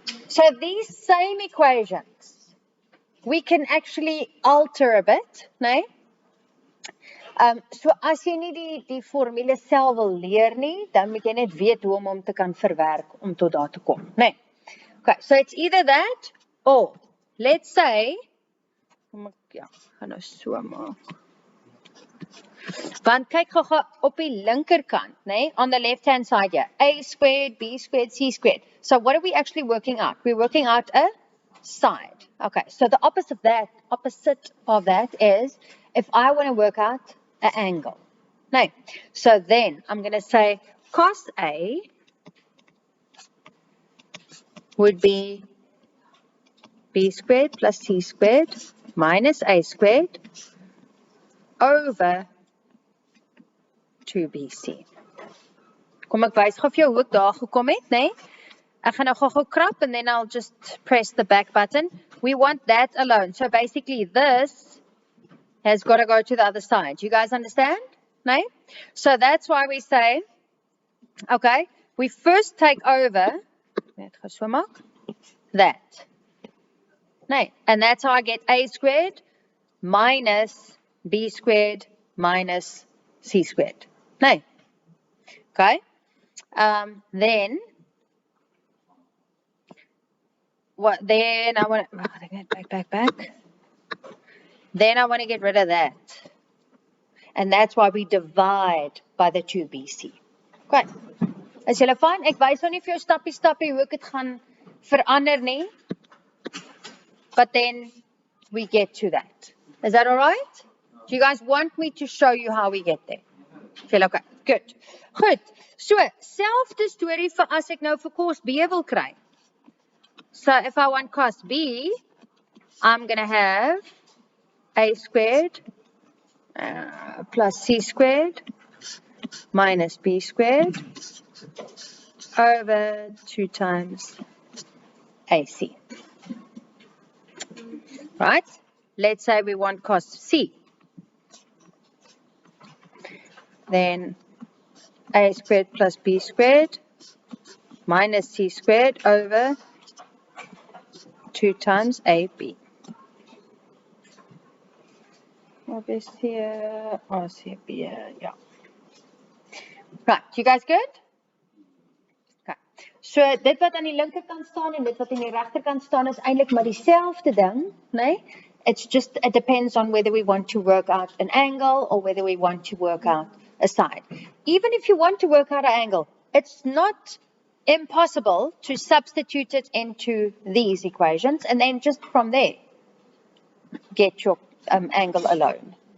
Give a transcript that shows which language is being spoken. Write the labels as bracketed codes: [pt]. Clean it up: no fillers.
[en] So these same equations, we can actually alter a bit, né? [af] So as jy nie die formule self wil leer nie, dan moet jy net weet hoe om hom te kan verwerk om tot daar te kom, né? [en] Okay, so it's either that or let's say, [af] ja, gaan nou so maak. Want kyk gou op die linkerkant, né? [en] On the left hand side here, a squared, b squared, c squared. So what are we actually working out? We're working out a side. Okay, so the opposite of that is if I want to work out an angle. No. So then I'm going to say cos A would be b squared plus c squared minus a squared over 2bc. [af] Kom ek wys gou vir jou hoe ek daar gekom het, né? Ek gaan nou gou krap [en] and then I'll just press the back button. We want that alone. So basically this has got to go to the other side. You guys understand? No? So that's why we say, okay, we first take over that. No, and that's how I get a squared minus b squared minus c squared. No. Okay. Then what? Then I want to back. Then I want to get rid of that, and that's why we divide by the 2bc. [af] Okay. Is julle fine? Ek wys nou nie vir jou stappie hoe ek dit gaan verander nie. [en] But then we get to that. Is that all right? Do you guys want me to show you how we get there? Feel okay? Good. [af] Goed. So, selfde storie vir as ek nou vir cos B wil kry. [en] So, if I want cos B, I'm going to have a squared plus c squared minus b squared over 2 times ac. Right? Let's say we want cos C. Then a squared plus b squared minus c squared over 2 times ab. What is here? Oh, see here. Yeah. Right. You guys good? Okay. [af] So dit wat aan die linkerkant staan en dit wat aan die regterkant staan is eintlik maar dieselfde ding, né? [en] It depends on whether we want to work out an angle or whether we want to work out a side. Even if you want to work out an angle, it's not impossible to substitute it into these equations and then just from there get your angle alone.